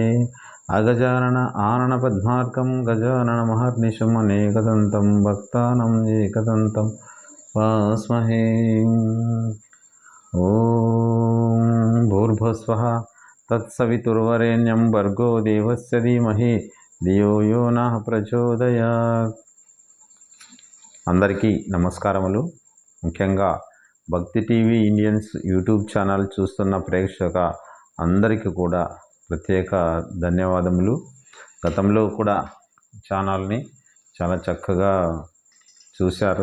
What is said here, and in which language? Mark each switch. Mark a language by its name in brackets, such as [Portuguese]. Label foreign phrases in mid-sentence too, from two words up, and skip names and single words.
[Sanskrit] अगजानन आननपद्मार्कं गजाननमहर्निशम् अनेकदन्तं भक्तानां एकदन्तं उपास्महे। ॐ भूर्भुवस्वः तत्सवितुर्वरेण्यं भर्गो देवस्य धीमहि ధియో యో నః ప్రచోదయాత్. [Telugu] అందరికీ నమస్కారములు. ముఖ్యంగా భక్తి టీవీ ఇండియన్స్ యూట్యూబ్ ఛానల్ చూస్తున్న ప్రేక్షక అందరికీ కూడా ప్రత్యేక ధన్యవాదములు. గతంలో కూడా ఛానల్ని చాలా చక్కగా చూశారు.